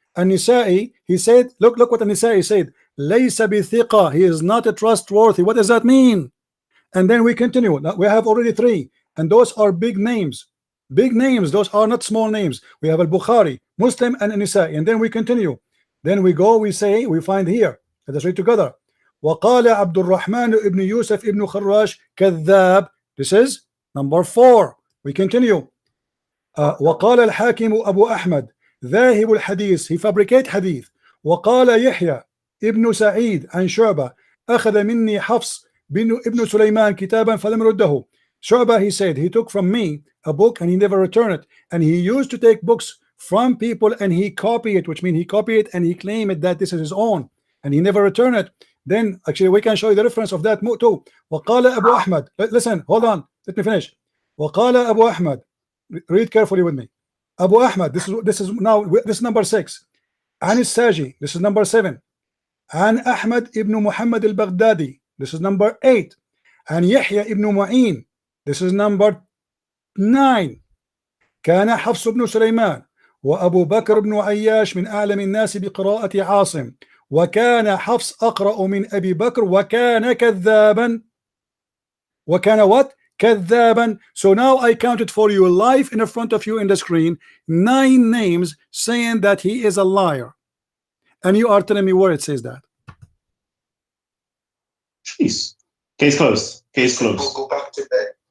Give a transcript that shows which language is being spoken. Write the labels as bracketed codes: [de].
[en] And Nisa'i, he said, look what Nisa'i said, laysa bithiqa, he is not a trustworthy. What does that mean? And then we continue. Now, we have already 3, and those are big names. Big names, those are not small names. We have Al-Bukhari, Muslim, and Nisa'i, and then we continue. Then we go, we find here. Let us read together. [ar] وقال عبد الرحمن ابن يوسف ابن خراش كذاب. [en] This is number 4. We continue. [ar] وقال الحاكم أبو أحمد ذاهب الحديث, [en] he fabricate hadith. [ar] وقال يحيى ابن سعيد عن شعبة أخذ مني حفص ابن سليمان كتابا فلم رده. [en] Shu'bah, he said, he took from me a book and he never returned it. And he used to take books from people and he copy it, which means he copy it and he claim it that this is his own, and he never returned it. Then actually we can show you the reference of that too. [ar] وقال أبو أحمد, [en] listen, hold on, let me finish. [ar] وقال أبو أحمد, [en] read carefully with me. Abu Ahmad, this is number 6. An Saji, this is number 7. An Ahmad ibn Muhammad al-Baghdadi, this is number 8. An Yahya ibn Mu'in, this is number 9. [ar] كان حفص بن سليمان وأبو بكر بن عياش من أعلم الناس بقراءة عاصم وكان حفص أقرأ من أبي بكر وكان كذابا. وكان [en] what? [ar] كذابا. [en] So now I counted for you live in front of you in the screen 9 names saying that he is a liar, and you are telling me where it says that. Jeez. Case closed. Case closed. We'll go back to bed.